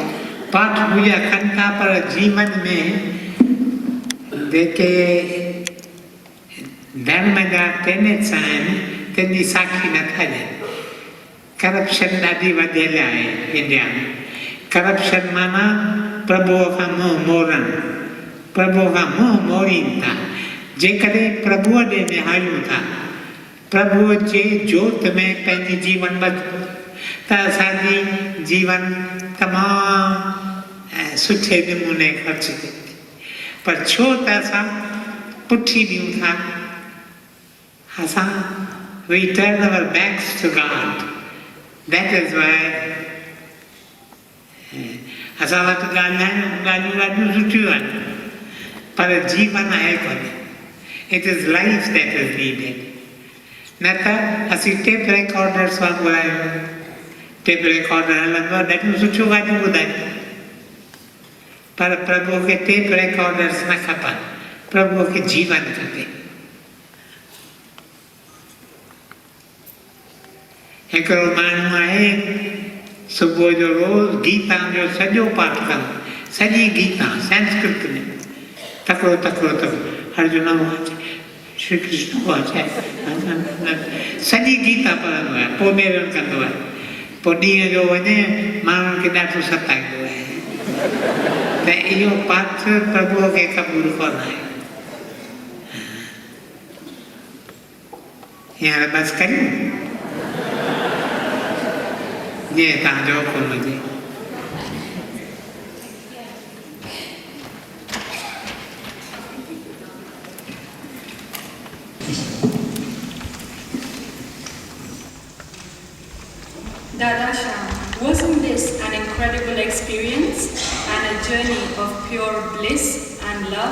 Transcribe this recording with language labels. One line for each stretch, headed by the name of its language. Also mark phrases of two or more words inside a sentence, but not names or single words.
Sindhi: पाठ पूजा कनि था पर जीवन में जेके धर्म जा टेनेट्स आहिनि तंहिंजी साखी नथा ॾियनि करप्शन ॾाढी वधियल आहे इंडिया में करप्शन माना प्रभुअ खां मुंहुं मोड़नि प्रभुअ खां मुंहुं मोड़ीनि था जेकॾहिं प्रभुअ ॾे निहारियूं था प्रभुअ जे जोत में पंहिंजी जीवन बदिलो त असांजी जीवन तमामु सुठे नमूने ख़र्च थिए पर छो त असां पुठी ॾियूं था असां
English: we turn our backs to God. That is why
Sindhi: असां वटि ॻाल्हियूं ॾाढियूं सुठियूं आहिनि पर जीवन आहे कोन्हे
English: It is life that is needed.
Sindhi: न त असीं
English: tape recorders
Sindhi: वांगुरु आहियूं
English: tape recorder
Sindhi: हलंदो आहे ॾाढियूं सुठियूं ॻाल्हियूं ॿुधायूं पर प्रभुअ खे
English: tape recorders
Sindhi: न खपनि प्रभुअ खे जीवन खपे हिकिड़ो माण्हू आहे सुबुह जो रोज़ गीता जो सॼो पाठ कंदो सॼी गीता संस्कृत में तकिड़ो अर्जुन वाचे श्री कृष्ण वाचे सॼी गीता पढ़ंदो आहे पोइ नेरनि कंदो आहे पोइ ॾींहं जो वञे माण्हुनि खे ॾाढो सताईंदो आहे त इहो पाठ प्रभुअ खे क़बूल कोन आहे हींअर बसि कयूं जीअं तव्हांजो हुकुम हुजे
English: Dada Sham, wasn't this an incredible experience and a journey of pure bliss and love?